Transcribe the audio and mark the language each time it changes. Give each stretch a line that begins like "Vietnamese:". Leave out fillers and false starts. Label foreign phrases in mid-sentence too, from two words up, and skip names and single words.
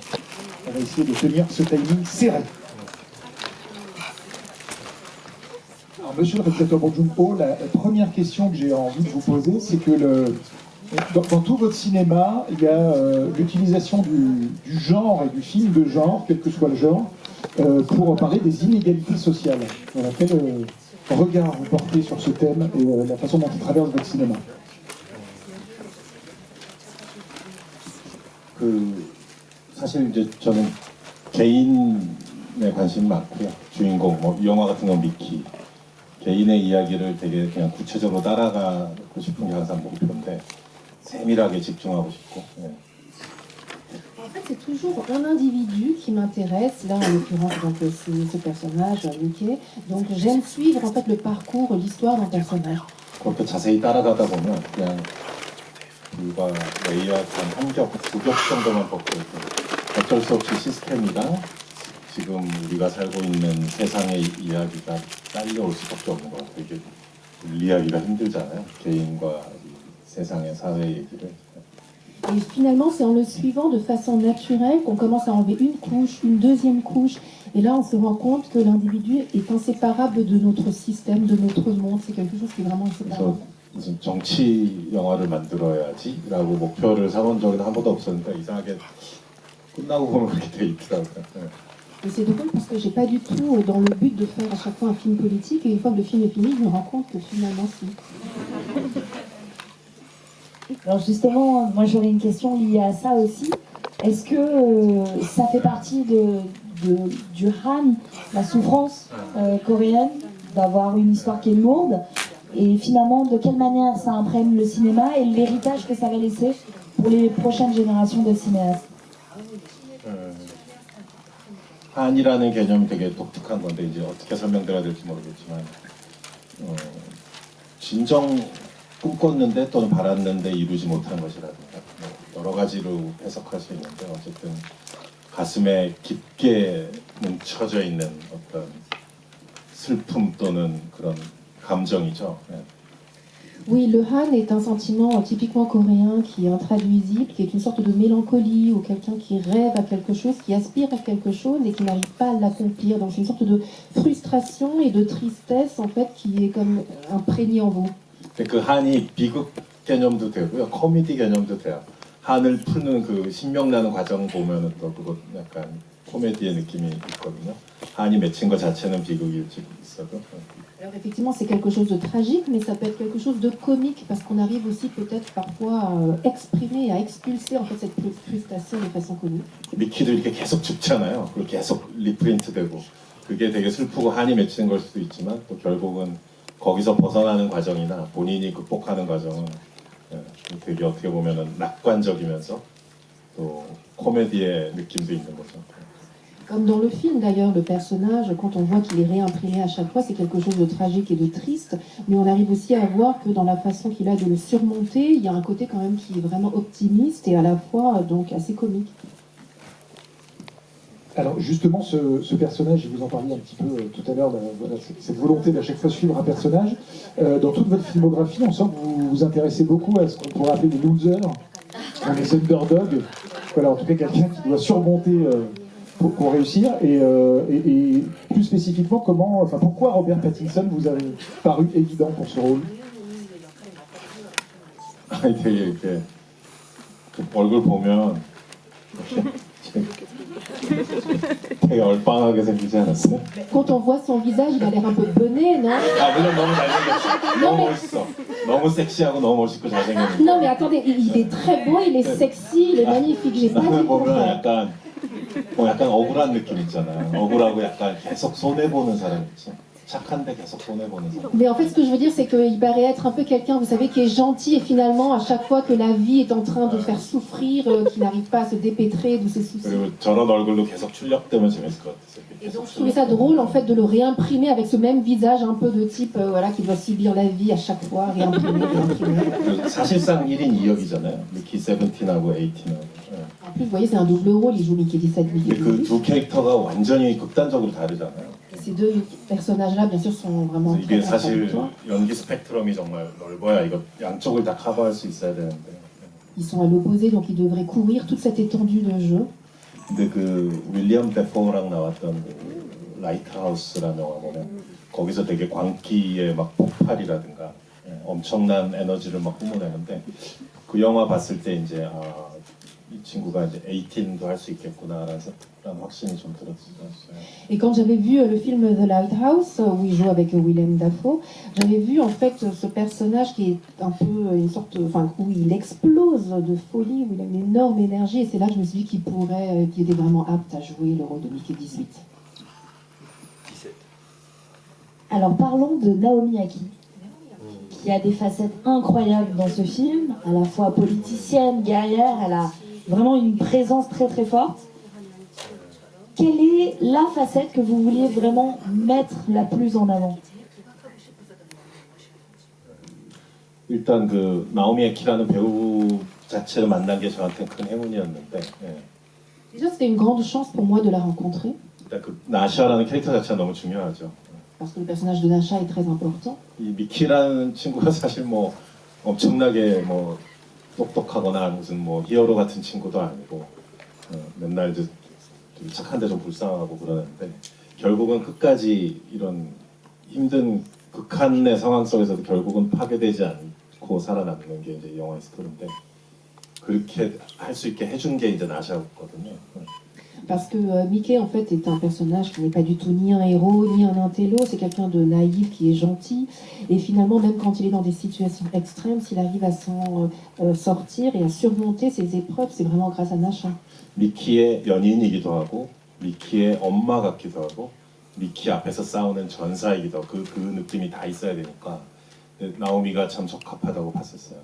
French: On va essayer de tenir ce timing serré. Alors, monsieur le réalisateur Bonjumpo, la première question que j'ai envie de vous poser, c'est que dans tout votre cinéma, il y a l'utilisation du genre et du film de genre, quel que soit le genre, pour parler des inégalités sociales. Voilà, quel regard vous portez sur ce thème et la façon dont il traverse votre cinéma?
Korean: 사실 이제 저는 개인에 관심이 많고요. 주인공, 뭐 영화 같은 건 미키. 개인의 이야기를 되게 그냥 구체적으로 따라가고 싶은 게 항상 목표인데 세밀하게 집중하고 싶고. 네.
French: En fait, c'est toujours un individu qui m'intéresse. Là, en l'occurrence, donc c'est ce personnage, Mickey. Donc, j'aime suivre en fait le parcours, l'histoire d'un personnage.
Korean: 그렇게 자세히 따라가다 보면 그냥 불과 레이아웃 한 겹, 두 겹 정도만 벗고 어쩔 수 없이 시스템이랑 지금 우리가 살고 있는 세상의 이야기가 딸려올 수밖에 없는 것 같아요. 이게 분리하기가 힘들잖아요. 개인과 이 세상의 사회 얘기를.
French: Et finalement, c'est en le suivant de façon naturelle qu'on commence à enlever une couche, une deuxième couche. Et là, on se rend compte que l'individu est inséparable de notre système, de notre monde. C'est quelque chose qui est vraiment inséparable.
Korean: 무슨 정치 영화를 만들어야지라고 목표를 세운 적은 한 번도 없었는데 이상하게 끝나고 보면 그렇게 돼 있더라고요.
French: Et c'est drôle parce que j'ai pas du tout dans le but de faire à chaque fois un film politique. Et une fois que le film est fini, je me rends compte que finalement, si. Alors justement, moi j'aurais une question liée à ça aussi. Est-ce que ça fait partie du Han, la souffrance coréenne, d'avoir une histoire qui est lourde? Et finalement, de quelle manière ça imprègne le cinéma et l'héritage que ça va laisser pour les prochaines générations de cinéastes?
Korean: 한이라는 개념이 되게 독특한 건데 이제 어떻게 설명드려야 될지 모르겠지만 진정 꿈꿨는데 또는 바랐는데 이루지 못한 것이라든가 뭐 여러 가지로 해석할 수 있는데 어쨌든 가슴에 깊게 뭉쳐져 있는 어떤 슬픔 또는 그런 감정이죠. 네.
French: Oui, le Han est un sentiment typiquement coréen qui est intraduisible, qui est une sorte de mélancolie ou quelqu'un qui rêve à quelque chose, qui aspire à quelque chose et qui n'arrive pas à l'accomplir. Donc c'est une sorte de frustration et de tristesse en fait qui est comme imprégnée en vous.
Korean: 그 한이 비극 개념도 되고요, 코미디 개념도 돼요. 한을 푸는 그 신명나는 과정 보면은 또 그거 약간 코미디의 느낌이 있거든요. 한이 맺힌 것 자체는 비극일지 있어도.
French: Alors effectivement, c'est quelque chose de tragique, mais ça peut être quelque chose de comique parce qu'on arrive aussi peut-être parfois à exprimer, à expulser en fait cette frustration de façon comique.
Korean: 미키도 이렇게 계속 죽잖아요. 그리고 계속 리프린트되고 그게 되게 슬프고 한이 맺히는 걸 수도 있지만 또 결국은 거기서 벗어나는 과정이나 본인이 극복하는 과정은 되게 어떻게 보면은 낙관적이면서 또 코미디의 느낌도 있는 거죠.
French: Comme dans le film d'ailleurs, le personnage, quand on voit qu'il est réimprimé à chaque fois, c'est quelque chose de tragique et de triste, mais on arrive aussi à voir que dans la façon qu'il a de le surmonter, il y a un côté quand même qui est vraiment optimiste et à la fois donc assez comique. Alors justement, ce personnage, et vous en parliez un petit peu tout à l'heure, voilà, cette volonté d'à chaque fois suivre un personnage, dans toute votre filmographie, on sent que vous vous intéressez beaucoup à ce qu'on pourrait appeler des losers, des underdogs, voilà, en tout cas quelqu'un qui doit surmonter pour réussir, et plus spécifiquement, pourquoi Robert Pattinson vous a paru évident pour ce rôle?
Korean: 되게 이렇게 얼굴 보면 되게 얼빵하게 생기지 않았어요?
French: Quand on voit son visage, il a l'air un peu bené, non?
Korean: 아 물론 너무 잘생겼어. 너무 멋있어. 너무 섹시하고 너무 멋있고 잘생겼는데.
French: Non mais attendez, il est très beau, il est sexy, il est magnifique, j'ai pas dit le
Korean: 보면
French: contraire.
Korean: 약간 억울한 느낌 있잖아요. 억울하고 약간 계속 손해 보는 사람 있죠. 착한데 계속 손해보는 사람.
French: Mais en fait, ce que je veux dire, c'est qu'il paraît être un peu quelqu'un, vous savez, qui est gentil et finalement, à chaque fois que la vie est en train de faire souffrir, qui n'arrive pas à se dépêtrer de ses soucis.
Korean: 그리고 저런 얼굴로 계속 출력되면 재밌을 것 같아요.
French: Et donc, je trouvais ça drôle, en fait, de le réimprimer avec ce même visage un peu de type, voilà, qui doit subir la vie à chaque fois, réimprimer, réimprimer.
Korean: 사실상 1인 2역이잖아요. 미키 세븐틴하고 에이틴하고.
French: En plus, vous voyez, c'est un double rôle, il joue Mickey 17, Mickey
Korean: 근데 그
French: 18.
Korean: 두 캐릭터가 완전히 극단적으로 다르잖아요.
French: Et ces deux personnages-là, bien sûr, sont vraiment
Korean: 그래서
French: très
Korean: 이게 사실
French: contradictoires.
Korean: 연기 스펙트럼이 정말 넓어야 이거 양쪽을 다 커버할 수 있어야 되는데.
French: Ils sont à l'opposé, donc ils devraient couvrir toute cette étendue de jeu.
Korean: 근데 그 윌리엄 데포랑 나왔던 그 라이트하우스라는 영화 보면 거기서 되게 광기의 막 폭발이라든가 엄청난 에너지를 막 뿜어내는데 그 영화 봤을 때 이제 이 친구가 이제 18도 할 수 있겠구나라는 확신이 좀 들었어요.
French: Et quand j'avais vu le film The Lighthouse, où il joue avec Willem Dafoe, j'avais vu en fait ce personnage qui est un peu une sorte, enfin où il explose de folie, où il a une énorme énergie, et c'est là que je me suis dit qu'il était vraiment apte à jouer le rôle de Mickey 18. 17. Alors parlons de Naomi Aki, qui a des facettes incroyables dans ce film, à la fois politicienne, guerrière, elle a vraiment une présence très très forte. Quelle est la facette que vous vouliez vraiment mettre la plus en avant?
Korean: 일단 그 나오미 에키라는 배우 자체를 만난 게 저한테 큰 행운이었는데
French: Déjà, c'était une grande chance pour moi de la rencontrer,
Korean: 일단 그 나샤라는 캐릭터 자체가 너무 중요하죠.
French: parce que le personnage de Nasha est très important.
Korean: 이 미키라는 친구가 사실 뭐 엄청나게 뭐 똑똑하거나 무슨 뭐 히어로 같은 친구도 아니고 맨날 이제 되게 착한데 좀 불쌍하고 그러는데 결국은 끝까지 이런 힘든 극한의 상황 속에서도 결국은 파괴되지 않고 살아남는 게 이제 영화의 스토리인데 그렇게 할 수 있게 해준 게 이제 나샤였거든요.
French: Parce que Mickey, en fait, est un personnage qui n'est pas du tout ni un héros, ni un intello. C'est quelqu'un de naïf, qui est gentil. Et finalement, même quand il est dans des situations extrêmes, s'il arrive à s'en sortir et à surmonter ses épreuves, c'est vraiment grâce à Nasha.
Korean: 미키의 연인이기도 하고 미키의 엄마 같기도 하고 미키 앞에서 싸우는 전사이기도 하고 그 느낌이 다 있어야 되니까 나오미가 참 적합하다고 봤었어요.